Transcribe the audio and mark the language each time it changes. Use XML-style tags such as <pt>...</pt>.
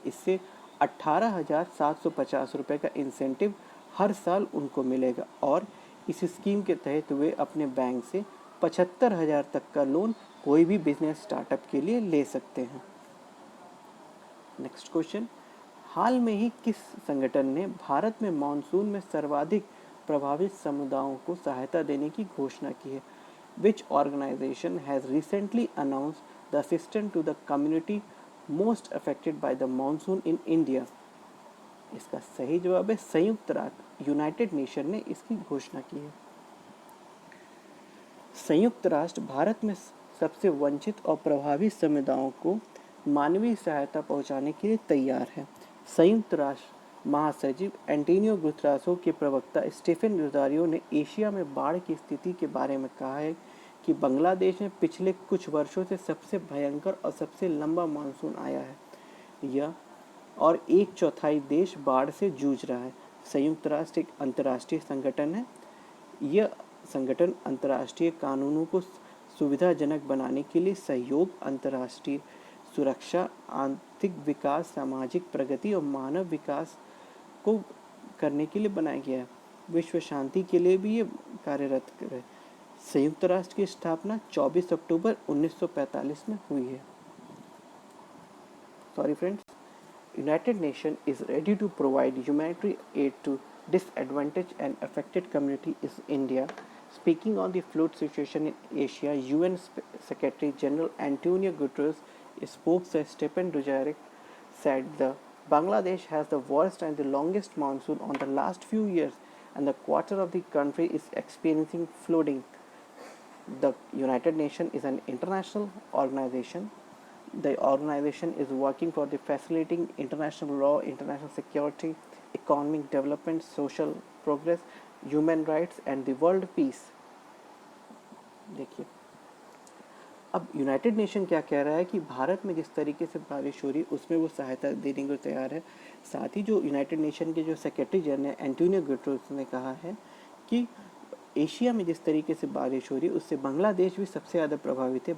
<hi>इससे 18,750 रुपये का इंसेंटिव हर साल उनको मिलेगा और इस स्कीम के तहत वे अपने बैंक से 75,000 तक का लोन कोई भी बिजनेस स्टार्टअप के लिए ले सकते हैं। नेक्स्ट क्वेश्चन, हाल में ही किस संगठन ने भारत में मानसून में सर्वाधिक प्रभावित समुदायों को सहायता देने की घोषणा की है?</hi> <en>Which organization has recently announced the assistance to the community most affected by the monsoon in India?</en> <hi>इसका सही जवाब है संयुक्त राष्ट्र, यूनाइटेड नेशन ने इसकी घोषणा की है। संयुक्त राष्ट्र भारत में सबसे वंचित और प्रभावित समुदायों को मानवीय सहायता पहुंचाने के लिए तैयार है। संयुक्त राष्ट्र महासचिव एंटोनियो गुतेरेस के प्रवक्ता स्टीफन दुजारियो ने एशिया में बाढ़ की स्थिति के बारे में कहा है कि बांग्लादेश में पिछले कुछ वर्षों से सबसे भयंकर और सबसे लंबा मानसून आया है यह और 1/4 देश बाढ़ से जूझ रहा है। संयुक्त राष्ट्र एक अंतर्राष्ट्रीय संगठन है। यह संगठन अंतर्राष्ट्रीय कानूनों को सुविधाजनक बनाने के लिए सहयोग, अंतर्राष्ट्रीय सुरक्षा, आर्थिक विकास, सामाजिक प्रगति और मानव विकास को करने के लिए बनाया गया है। विश्व शांति के लिए भी ये कार्यरत है। संयुक्त राष्ट्र की स्थापना 24 अक्टूबर 1945 में हुई है।</hi> <en>Sorry friends, United Nations is ready to provide humanitarian aid to disadvantaged and affected community is India. Speaking on the flood situation in Asia, UN Secretary General Antonio Guterres spokesman Stephen Dujarric said the Bangladesh has the worst and the longest monsoon on the last few years, and the quarter of the country is experiencing flooding. The United Nations is an international organization. The organization is working for the facilitating international law, international security, economic development, social progress, human rights and the world peace.</en> <hi>देखिए अब United nation क्या कह रहा है कि भारत में जिस तरीके से बारिश हो रही है उसमें वो सहायता देने को तैयार है। साथ ही जो यूनाइटेड नेशन के जो सेक्रेटरी जनरल एंटोनियो गुटेरेस ने कहा है कि एशिया में जिस तरीके से बारिश हो रही है उससे बांग्लादेश भी सबसे ज़्यादा प्रभावित है।</hi>